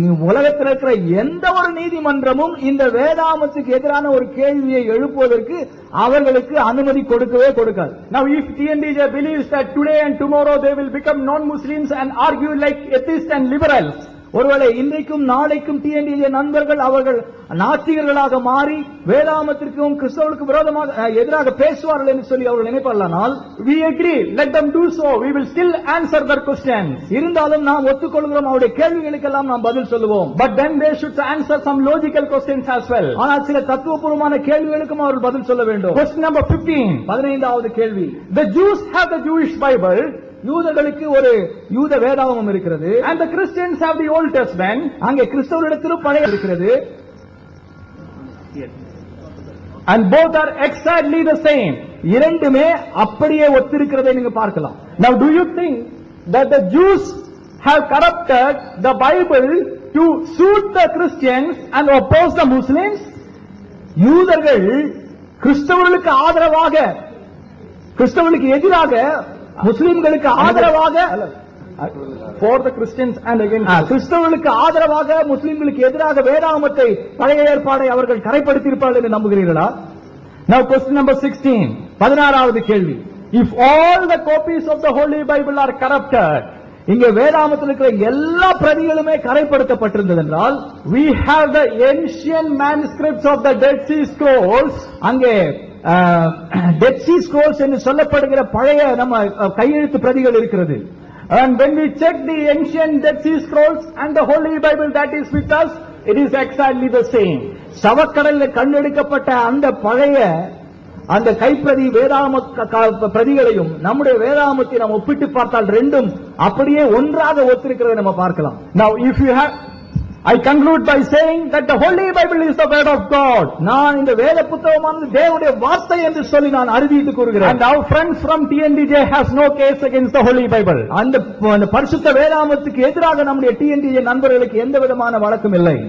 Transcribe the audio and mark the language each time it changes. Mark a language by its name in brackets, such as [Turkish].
[Tamil] உலகத்தில் இருக்கிற எந்த ஒரு நீதிமன்றமும் இந்த வேதாமத்துக்கு எதிரான ஒரு கேள்வியை எழுப்புவதற்கு அவர்களுக்கு அனுமதி கொடுக்கவே கொடுக்காது. [English] Now if TNDJ believes that today and tomorrow they will become non-Muslims and argue like atheists and liberals, [Tamil] ஒருவேளை இன்றைக்கும் நாளைக்கும் டிஎன்டிஜே நண்பர்கள் அவர்கள் நாத்திகர்களாக மாறி வேதாமத்திற்கும் கிறிஸ்தவர்களுக்கு விரோதமாக எதிராக பேசுவார்கள் என்று சொல்லி அவர்கள் நினைப்பார்களானால் [English] we agree, let them do so, we will still answer their questions. [Tamil] இருந்தாலும் நாம் ஒத்துக்கொள்கிறோம், அவருடைய கேள்விகளுக்கெல்லாம் நாம் பதில் சொல்லுவோம். [English] But then they should answer some logical questions as well. [Tamil] ஆனால் சில தத்துவபூர்வமான கேள்விகளுக்கும் அவர்கள் பதில் சொல்ல வேண்டும். [English] Question number 15, [Tamil] 15வது கேள்வி. [English] The Jews have the Jewish Bible. [Tamil] யூதர்களுக்கு ஒரு யூத வேதாகமம் இருக்கிறது. [English] And the Christians have the Old Testament. [Tamil] அங்கே கிறிஸ்தவர்களிடத்திலும் பழைய இருக்கிறது. [English] And both are exactly the same. [Tamil] இரண்டுமே அப்படியே ஒத்திருக்கிறதை நீங்க பார்க்கலாம். [English] Now do you think that the Jews have corrupted the Bible to suit the Christians and oppose the Muslims? [Tamil] யூதர்கள் கிறிஸ்தவர்களுக்கு ஆதரவாக கிறிஸ்தவர்களுக்கு எதிராக முஸ்லிம்களுக்கு ஆதரவாக [English] for the Christians and against [Tamil] கிறிஸ்தவர்களுக்கு ஆதரவாக முஸ்லிம்களுக்கு எதிராக வேதாகமத்தை பழைய ஏற்பாடை அவர்கள் கரைப்படுத்தியிருப்பார்கள் என்று நம்புகிறீர்களா? [English] Now question number 16, [Tamil] 16வது கேள்வி. [English] If all the copies of the Holy Bible are corrupted, [Tamil] இங்கே வேதாகமத்தில் இருக்கிற எல்லா பிரதிகளுமே கரைப்படுத்தப்பட்டிருந்தது என்றால் [English] we have the ancient manuscripts of the Dead Sea Scrolls. [Tamil] அங்கே Dead Sea Scrolls என்று சொல்லப்படுகிற பழைய நம்ம கையெழுத்து பிரதிகள் இருக்கிறது. [English] And when we check the ancient Dead Sea Scrolls and the Holy Bible that is with us, it is exactly the same. [Tamil] சவக்கடலில் கண்டெடுக்கப்பட்ட அந்த பழைய அந்த கைப்பிரதி வேதாகம பிரதிகளையும் நம்முடைய வேதாகமத்தை நாம் ஒப்பிட்டு பார்த்தால் ரெண்டும் அப்படியே ஒன்றாக ஒத்திருக்கிறதை நம்ம பார்க்கலாம். [English] Now if you have, I conclude by saying that the Holy Bible is the word of God. [Tamil] நான் இந்த வேத புத்தகமானது தேவனுடைய வார்த்தை என்று சொல்லி நான் அறிவித்து கூறுகிறேன். [English] And our friends from TNDJ has no case against the Holy Bible. [Tamil] அந்த பரிசுத்த வேதாகமத்துக்கு எதிராக நம்முடைய TNDJ நண்பர்களுக்கு எந்த விதமான வழக்கும் இல்லை.